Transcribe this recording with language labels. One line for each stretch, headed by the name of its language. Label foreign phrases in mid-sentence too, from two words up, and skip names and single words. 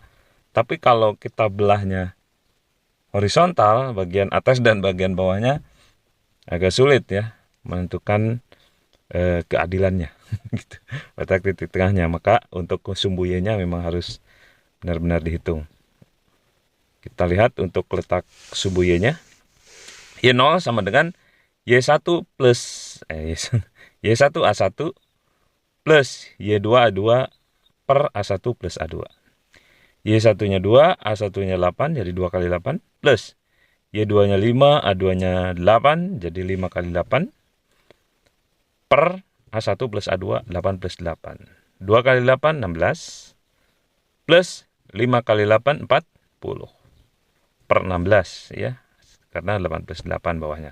Indonesian: Tapi kalau kita belahnya horizontal, bagian atas dan bagian bawahnya agak sulit ya menentukan keadilannya gitu. Letak titik tengahnya, maka untuk sumbu Y-nya memang harus benar-benar dihitung. Kita lihat untuk letak sumbu Y-nya, Y0 sama dengan Y1 plus Y1 A1 plus Y2 A2 per A1 plus A2. Y1-nya 2, A1-nya 8, jadi 2 kali 8, plus Y2-nya 5, A2-nya 8, jadi 5 kali 8, per A1 plus A2, 8 plus 8. 2 kali 8, 16, plus 5 kali 8, 40, per 16, ya, karena 8 plus 8 bawahnya.